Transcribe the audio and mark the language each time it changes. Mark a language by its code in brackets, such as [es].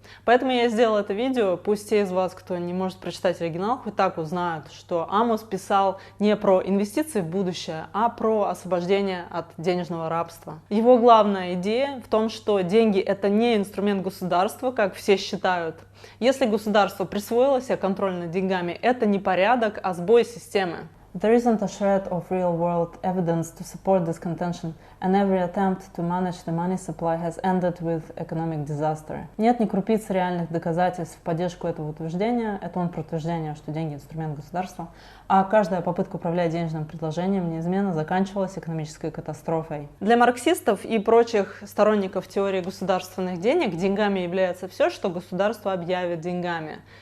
[ru] Поэтому я сделала это видео, пусть те из вас, кто не может прочитать оригинал, хоть так узнают, что Амус писал не про инвестиции в будущее, а про освобождение от денежного рабства. Его главная идея в том, что деньги — это не инструмент государства, как все считают. Если государство присвоило себе контроль над деньгами, это не порядок, а сбой системы. [en] There isn't a shred of real-world evidence to support this contention, and every attempt to manage the money supply has ended with economic disaster. [ru] Нет ни крупицы реальных доказательств в поддержку этого утверждения. Это он про утверждение, что деньги — инструмент государства. А каждая попытка управлять денежным предложением неизменно заканчивалась экономической катастрофой. Для марксистов и прочих сторонников теории государственных денег деньгами является все, что государство объявит деньгами.